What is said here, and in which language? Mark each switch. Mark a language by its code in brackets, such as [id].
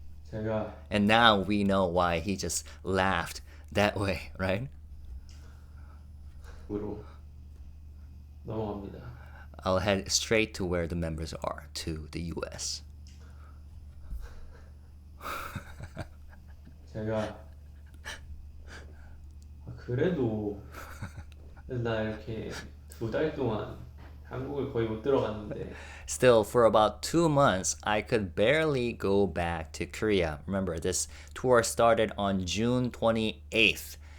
[ko] 제가 [en] And now we know why he just laughed that way, right? [ko] 으로 넘어갑니다. [en] I'll head straight to where the members are, to the US. [ko] 제가 그래도 나 이렇게 2달 동안 한국을 거의 못 들어갔는데 [en] Still, for about 2 months, I could barely go back to Korea. Remember, this tour started on June 28th,